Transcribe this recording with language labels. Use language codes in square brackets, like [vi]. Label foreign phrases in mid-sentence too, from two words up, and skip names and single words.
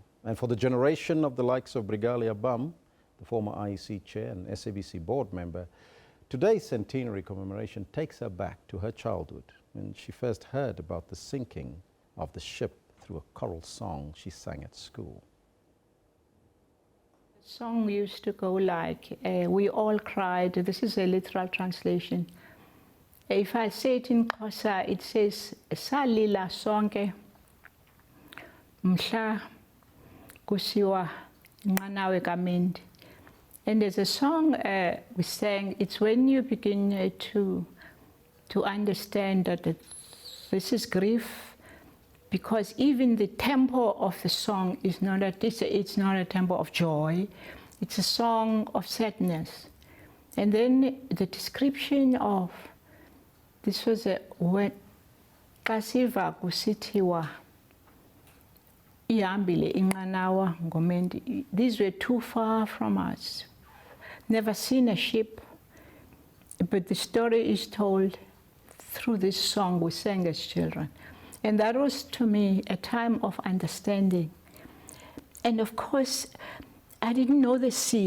[en] And for the generation of the likes of Brigalia Bam, the former IEC chair and SABC board member, today's centenary commemoration takes her back to her childhood when she first heard about the sinking of the ship through a choral song she sang at school. The song used to go like, we all cried. This is a literal translation. If I say it in Xhosa, it says, [xh] Salila sonke mhla kusiwa inqanawe kaMendi. [en] And there's a song we sang. It's when you begin to understand that this is grief, because even the tempo of the song is not it's not a tempo of joy. It's a song of sadness. And then the description of this was when [xh] Kasiva kusithiwa ihambile inqanawa ngoMendi. [en] These were too far from us. Never seen a ship, but the story is told through this song we sang as children. And that was, to me, a time of understanding. And of course, I didn't know the sea.